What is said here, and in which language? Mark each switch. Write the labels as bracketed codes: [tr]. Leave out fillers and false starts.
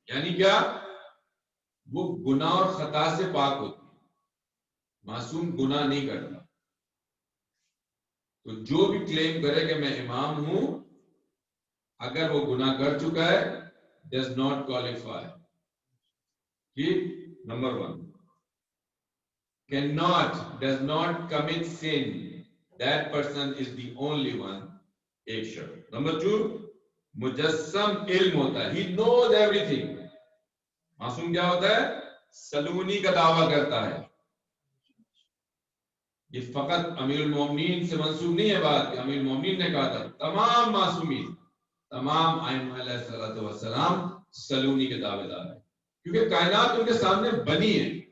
[ur] یعنی کیا؟ وہ گناہ اور خطا سے پاک ہوتی ہے. معصوم گناہ نہیں کرتا. تو جو بھی کلیم کرے کہ میں امام ہوں, اگر وہ گناہ کر چکا ہے [en] does not qualify. [ur] Number 1 [en] does not commit sin, that person is the only one. [ur] ایک شرط. نمبر 2 مجسم علم ہوتا ہے, [en] he knows everything. [ur] معصوم کیا ہوتا ہے؟ سلونی کا دعویٰ کرتا ہے. یہ فقط امیر المومنین سے منسوب نہیں ہے بات کہ امیر المومنین نے کہا تھا. تمام معصومین, تمام ائمہ علیہ الصلوۃ والسلام سلونی کے دعوے دار ہیں, کیونکہ کائنات ان کے سامنے بنی ہے.